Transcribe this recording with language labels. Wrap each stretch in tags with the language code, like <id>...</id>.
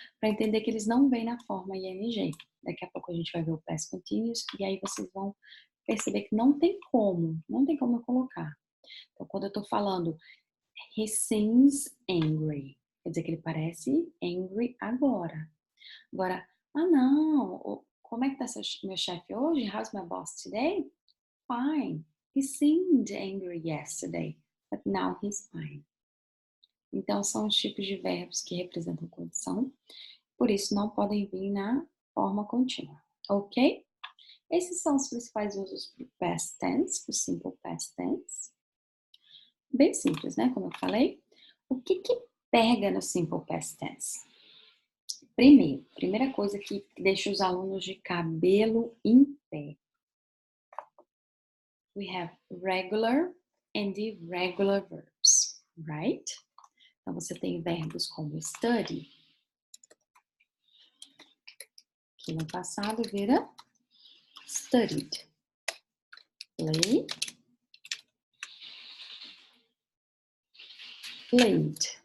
<pt>Para entender que eles não vêm na forma ing. Daqui a pouco a gente vai ver o past continuous e aí vocês vão perceber que não tem como eu colocar. Então, quando eu estou falando</pt> <en>he seems angry,</en> <pt>quer dizer que ele parece angry agora. Agora, não, como é que tá meu chefe hoje?</pt> <en>How's my boss today? Fine. He seemed angry yesterday, but now he's fine.</en> <pt>Então, são os tipos de verbos que representam condição, por isso não podem vir na forma contínua, ok? Esses são os principais usos para o past tense, o simple past tense. Bem simples, né? Como eu falei. O que pega no simple past tense? Primeira coisa que deixa os alunos de cabelo em pé.</pt> <en>We have regular and irregular verbs, right?</en> <pt>Então, você tem verbos como study, que no passado vira studied.</pt> <en>Play, played.</en>